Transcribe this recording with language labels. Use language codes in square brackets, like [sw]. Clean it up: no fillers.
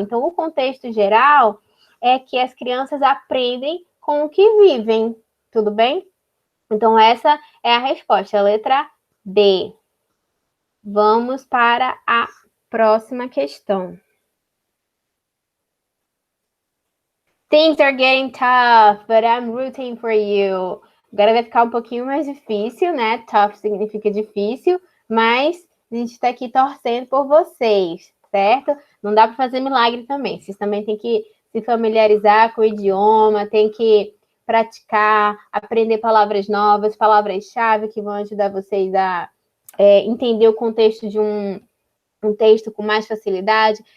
[pt] Então, o contexto geral é que as crianças aprendem com o que vivem. Tudo bem? Então, essa é a resposta, a letra D. Vamos para a próxima questão. [en] Things are getting tough, but I'm rooting for you. [pt] Agora vai ficar um pouquinho mais difícil, né? Tough significa difícil, mas a gente está aqui torcendo por vocês, certo? Não dá para fazer milagre também. Vocês também têm que se familiarizar com o idioma, tem que praticar, aprender palavras novas, palavras-chave que vão ajudar vocês a entender o contexto de um texto com mais facilidade.